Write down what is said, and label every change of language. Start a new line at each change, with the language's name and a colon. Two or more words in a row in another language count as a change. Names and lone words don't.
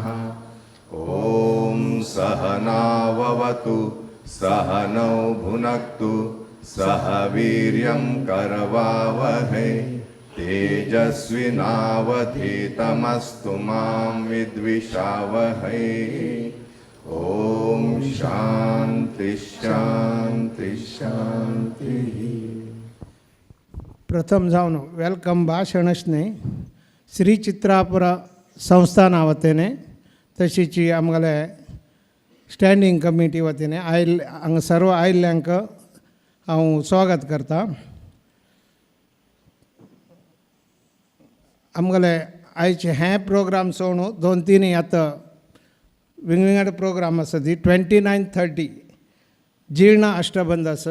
Sanskrit: ओम सहनाववतु सहनौ भुनक्तु सह वीर्यं करवावहै तेजस्विनावधीतमस्तु मां विद्विषावहै. ओम शांति शांति शांति.
Konkani: प्रथम जावन वेलकम भाषणस्ने श्री चित्रापुर संस्थाना वतीने तशीच आमगेले
English: standing committee
Konkani: वतीने हांगा सर्व आयिल्ल्यांक हांव स्वागत करता. आमगेले आयचे हे प्रोग्राम सोडून 2-3 आतां वेगवेगळे प्रोग्राम आसा ती 29-30 जीर्ण अष्टबंध आसा.